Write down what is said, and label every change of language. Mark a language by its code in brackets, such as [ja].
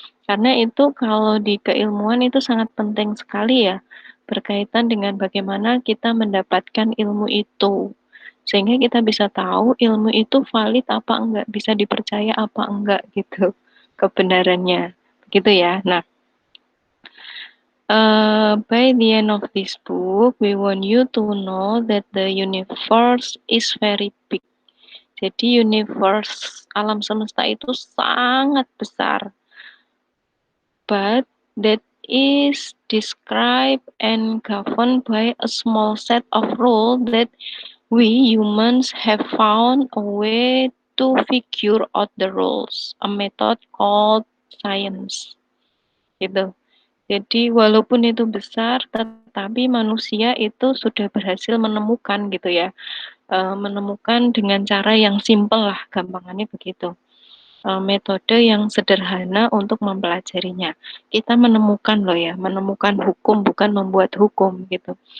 [id] Karena itu kalau di keilmuan itu sangat penting sekali ya, berkaitan dengan bagaimana kita mendapatkan ilmu itu. Sehingga kita bisa tahu ilmu itu valid apa enggak, bisa dipercaya apa enggak gitu, kebenarannya. Begitu ya. [en] Nah, by the end of this book, we want you to know that the universe is very big. [id] Jadi universe, alam semesta itu sangat besar. [en] But that is described and governed by a small set of rules that we humans have found a way to figure out the rules, a method called science. [id] Gitu. Jadi walaupun itu besar, tetapi manusia itu sudah berhasil menemukan gitu ya, menemukan dengan cara yang simpel lah, gampangannya begitu. Metode yang sederhana untuk mempelajarinya. Kita menemukan loh ya, menemukan hukum bukan membuat hukum gitu.